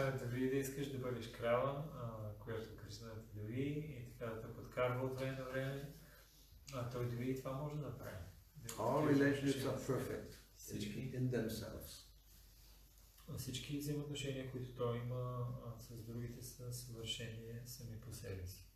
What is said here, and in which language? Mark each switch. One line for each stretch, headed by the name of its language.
Bulgarian: Дори да искаш да бъдеш крава, която Кришна да те дои и така да те подкарва от време на време, той дори и това може да направи.
English: All relationships are perfect in themselves.
Bulgarian: Всички взаимоотношения, които той има с другите, са съвършени сами по себе си.